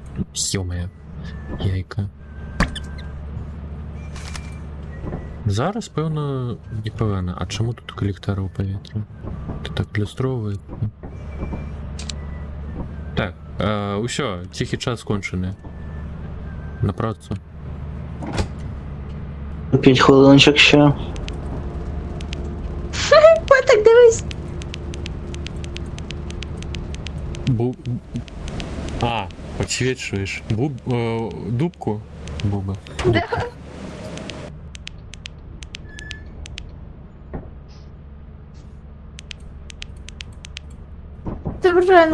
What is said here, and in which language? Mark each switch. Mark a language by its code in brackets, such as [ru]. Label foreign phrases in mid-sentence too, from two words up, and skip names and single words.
[be] Ё-мае, яйка. Зараз, пэўна, непагана. А чаму тут калектары ў паветры? Ты так люстроўваецца. Так, ўсё, ціхі час скончаны. На працу. [uk] 5 хвилиночок ще. Так дивись. [ru] А, подсвечиваешь. [uk] Дубку? Буба. Да. Добре,